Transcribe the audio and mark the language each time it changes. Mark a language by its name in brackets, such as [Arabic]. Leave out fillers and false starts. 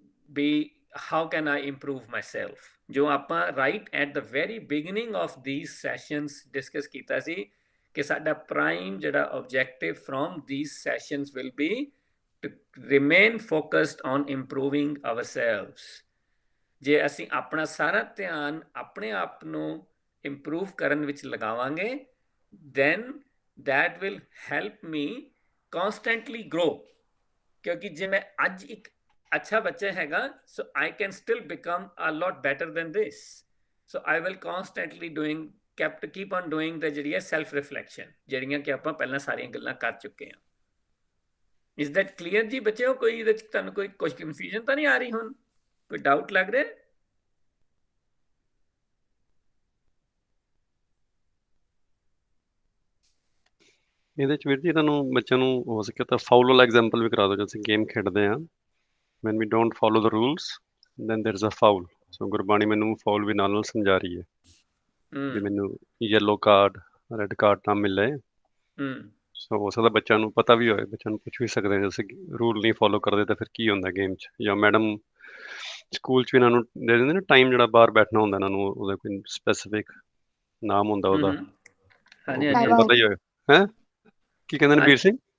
[English] ਵੀ how can I improve myself, [Punjabi] ਜੋ ਆਪਾਂ [English] right at the very beginning of these sessions [Punjabi] discuss ਕੀਤਾ ਸੀ ਕਿ ਸਾਡਾ [English] prime ਜਿਹੜਾ objective from these sessions will be to remain focused on improving ourselves। [Punjabi] ਜੇ ਅਸੀਂ ਆਪਣਾ ਸਾਰਾ ਧਿਆਨ ਆਪਣੇ ਆਪ ਨੂੰ ਇੰਪਰੂਵ ਕਰਨ ਵਿੱਚ ਲਗਾਵਾਂਗੇ [English] then that will help me constantly grow। [Punjabi] ਕਿਉਂਕਿ ਜੇ ਮੈਂ ਅੱਜ ਇੱਕ ਅੱਛਾ ਬੱਚਾ ਹੈਗਾ [English] so I can still become a lot better than this, so I will constantly keep on doing the ਜਿਹੜੀ ਹੈ self reflection, [Punjabi] ਜਿਹੜੀਆਂ ਕਿ ਆਪਾਂ ਪਹਿਲਾਂ ਸਾਰੀਆਂ ਗੱਲਾਂ ਕਰ ਚੁੱਕੇ ਹਾਂ। [English] Is that clear [Punjabi] ਜੀ ਬੱਚਿਓ? ਕੋਈ ਇਹਦੇ ਚ ਤੁਹਾਨੂੰ ਕੋਈ ਕੁਝ ਕਨਫਿਊਜ਼ਨ ਤਾਂ ਨਹੀਂ ਆ ਰਹੀ? ਹੁਣ ਕੋਈ ਡਾਊਟ ਲੱਗ ਰਿਹਾ? ਇਹਦੇ ਚ ਵੀਰ ਜੀ ਤੁਹਾਨੂੰ ਬੱਚਿਆਂ ਨੂੰ ਹੋ ਸਕੇ ਤਾਂ ਫਾਲੋ ਵਾਲਾ ਐਗਜ਼ਾਮਪਲ ਵੀ ਕਰਾ ਦਿਓ। ਜਦੋਂ ਅਸੀਂ ਗੇਮ ਖੇਡਦੇ ਹਾਂ [English] when we don't follow the rules then there is a foul। [Punjabi] ਸੋ ਗੁਰਬਾਣੀ ਮੈਨੂੰ ਫਾਉਲ ਵੀ ਨਾਲ ਸਮਝਾ ਰਹੀ ਹੈ ਵੀ ਮੈਨੂੰ ਯੈਲੋ ਕਾਰਡ ਰੈੱਡ ਕਾਰਡ ਨਾ ਮਿਲੇ। ਸੋ ਹੋ ਸਕਦਾ ਬੱਚਿਆਂ ਨੂੰ ਪਤਾ ਵੀ ਹੋਏ, ਬੱਚਿਆਂ ਨੂੰ ਪੁੱਛ ਵੀ ਸਕਦੇ ਹਾਂ ਜੇ ਅਸੀਂ ਰੂਲ ਨਹੀਂ ਫੋਲੋ ਕਰਦੇ ਤਾਂ ਫਿਰ ਕੀ ਹੁੰਦਾ ਗੇਮ 'ਚ। ਜਾਂ ਮੈਡਮ ਸਕੂਲ 'ਚ ਵੀ ਇਹਨਾਂ ਨੂੰ ਦੇ ਦਿੰਦੇ ਨਾ ਟਾਈਮ ਜਿਹੜਾ ਬਾਹਰ ਬੈਠਣਾ ਹੁੰਦਾ ਇਹਨਾਂ ਨੂੰ, ਉਹਦਾ ਕੋਈ ਸਪੈਸੀਫਿਕ ਨਾਮ ਹੁੰਦਾ ਉਹਦਾ, ਪਤਾ ਹੀ ਹੋਏ ਹੈ ਕੀ ਕਹਿੰਦੇ ਨੇ ਵੀਰ ਸਿੰਘ?